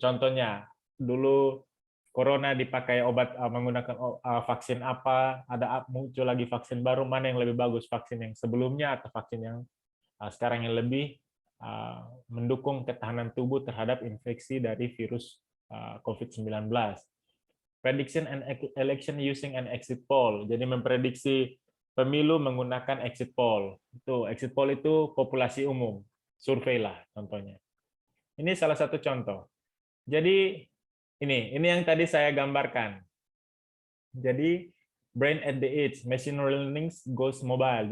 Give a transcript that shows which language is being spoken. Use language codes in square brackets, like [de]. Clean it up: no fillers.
[id] Contohnya, dulu corona dipakai obat menggunakan vaksin apa, ada muncul lagi vaksin baru, mana yang lebih bagus, vaksin yang sebelumnya atau vaksin yang sekarang yang lebih mendukung ketahanan tubuh terhadap infeksi dari virus COVID-19. [en] Prediction and election using an exit poll. [id] Jadi memprediksi pemilu menggunakan exit poll. Itu exit poll itu populasi umum, survei lah contohnya. Ini salah satu contoh. Jadi ini yang tadi saya gambarkan. Jadi [en] brain at the edge, machine learning goes mobile.